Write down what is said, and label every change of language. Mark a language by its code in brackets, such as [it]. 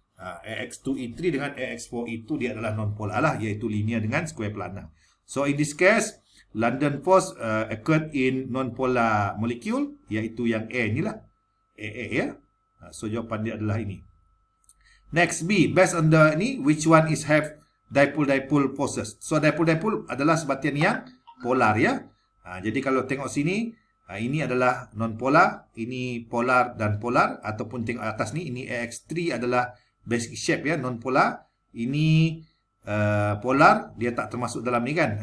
[ms] AX2E3 dengan AX4E2 dia adalah non-polar lah, iaitu linear dengan square planar. [en] So in this case London force occurred in non-polar molecule, [ms] iaitu yang A ni lah, AA, ya. So jawapan dia adalah ini. [en] Next, B, based on the ni, which one is have dipole forces? [ms] So dipole adalah sebatian yang polar, ya. Jadi kalau tengok sini, ini adalah non-polar, ini polar dan polar, ataupun tengok atas ni, ini AX3 adalah basic shape, ya, non-polar. Ini polar, dia tak termasuk dalam ni, kan.